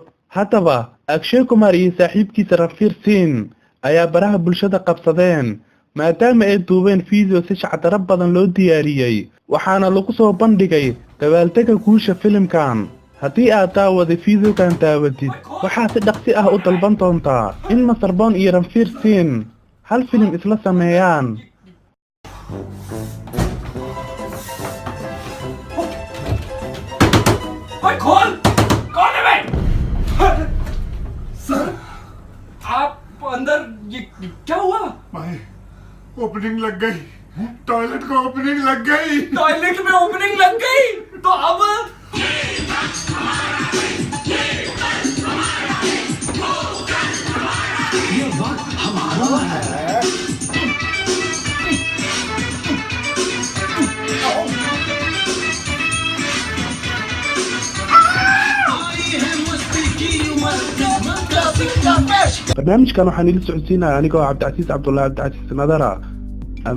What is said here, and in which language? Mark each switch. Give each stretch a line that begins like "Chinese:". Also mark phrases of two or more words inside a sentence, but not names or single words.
Somali: haddaba Akshay Kumar iyo saaxiibkiisa Ranveer Singh ayaa baraha bulshada qabsadeen maadaama ay duubeen video si shacab badan loo diyaariyay waxaana lagu soo bandhigay dabaaldega guusha filimkan. haddii aad daawaday videogan daawadid waxaa si dhaqsi ah u dalban doontaa in Mr. Bond iyo Ranveer Singh hal filim isla sameeyaan.
Hindi: कौन है भाई? सर आप अंदर ये क्या हुआ? भाई ओपनिंग लग गई, टॉयलेट को ओपनिंग लग गई। टॉयलेट में ओपनिंग लग गई तो अब ये वक्त हमारा है।
Somali: barnaamijkan waxaan idin socodsiinaya anigoo Cabdicasiis Cabdullaahi Cabdicasiis Nadara.